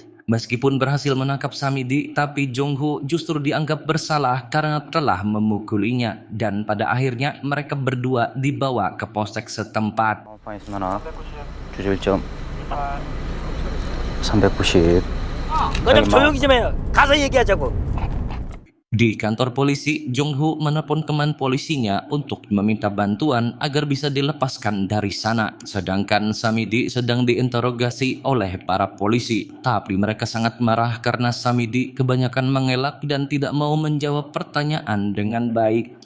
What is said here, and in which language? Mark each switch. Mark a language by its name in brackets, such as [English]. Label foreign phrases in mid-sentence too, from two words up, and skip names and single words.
[Indonesian] Meskipun berhasil menangkap Samidi, tapi Jong-ho justru dianggap bersalah karena telah memukulinya. Dan pada akhirnya mereka berdua dibawa ke polsek setempat. [Korean] 주제 1점 390. 너 좀 조용히 좀 해요. 가서 얘기하자고. [Indonesian] Di kantor polisi, Jong-ho menelpon teman polisinya untuk meminta bantuan agar bisa dilepaskan dari sana. Sedangkan Samidi sedang diinterogasi oleh para polisi. Tapi mereka sangat marah karena Samidi kebanyakan mengelak dan tidak mau menjawab pertanyaan dengan baik.